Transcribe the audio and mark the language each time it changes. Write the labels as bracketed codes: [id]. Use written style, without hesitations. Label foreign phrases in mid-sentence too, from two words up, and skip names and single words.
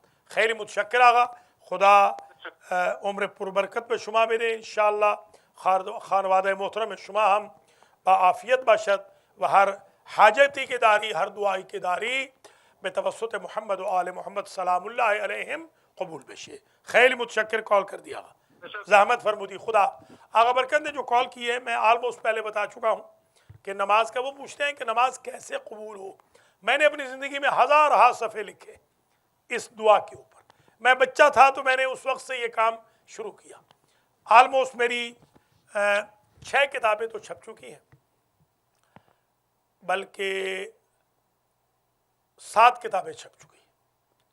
[fa] خیلی متشکر آقا، خدا عمر پربرکت به شما بده. انشاءالله خانواده محترم شما هم با عافیت باشد و هر حاجتی که داری، هر دعایی که داری به توسط محمد و آل محمد سلام الله علیهم قبول بشه. خیلی متشکر [ur] کال کر دیا [fa] آقا، زحمت فرمودی. [ur] خدا آقا برکت نے جو کال کی ہے، میں آلموسٹ پہلے بتا چکا ہوں کہ نماز کا وہ پوچھتے ہیں کہ نماز کیسے قبول ہو. میں نے اپنی زندگی میں ہزارہا صفحے لکھے اس دعا کے اوپر. میں بچہ تھا تو میں نے اس وقت سے یہ کام شروع کیا. آلموسٹ میری 6 کتابیں تو چھپ چکی ہیں، بلکہ 7 کتابیں چھپ چکی ہیں.